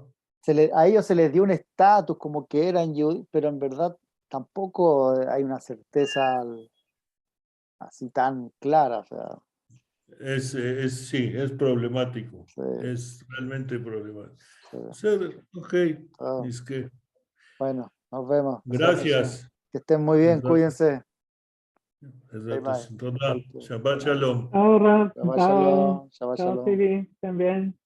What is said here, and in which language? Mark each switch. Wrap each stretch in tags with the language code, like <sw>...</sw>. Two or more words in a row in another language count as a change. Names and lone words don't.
<es>A ellos se les dio un estatus como que eran yudí, pero en verdad tampoco hay una certeza así tan clara. O sea, Sí, es problemático. sí, Es realmente problemático. sí. Ok, Ah, es que bueno, nos vemos. gracias. Que estén muy bien, cuídense.</es> <en>Bye bye.</en> <he>שבת שלום.</he> <es>Ahora, Shabbat chao, shalom. Shabbat chao, shalom. Siri, también.</es>